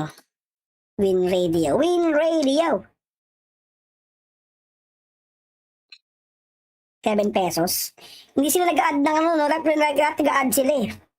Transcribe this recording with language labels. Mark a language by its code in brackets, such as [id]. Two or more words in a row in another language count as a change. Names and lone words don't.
[tl] Win radio. Win radio. 7 pesos. Hindi sila nag-add ng ano, no? Nag-add sila eh.